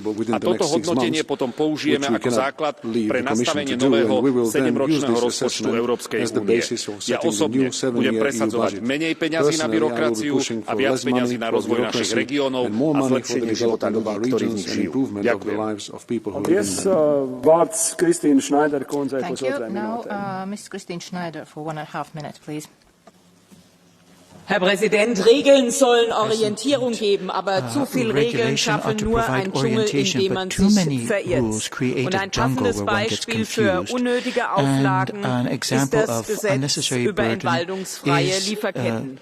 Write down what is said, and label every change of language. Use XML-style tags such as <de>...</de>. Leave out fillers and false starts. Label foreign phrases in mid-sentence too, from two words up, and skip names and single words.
<sk>A toto hodnotenie potom použijeme ako základ pre nastavenie nového 7-ročného rozpočtu Európskej únie. Ja osobne budem presadzovať menej peňazí na byrokraciu a viac peňazí na rozvoj našich regiónov a zlepšenie života ľudí, ktorí v nich žijú. Ďakujem.</sk> <en>Thank you. Now, Ms. Christine Schneider for 1.5 minutes, please.</en> <de>Herr Präsident, Regeln sollen Orientierung geben, aber zu viel Regeln schaffen nur einen Dschungel, in dem man sich verirrt. Und ein passendes Beispiel für unnötige Auflagen ist das Gesetz über entwaldungsfreie Lieferketten.</de>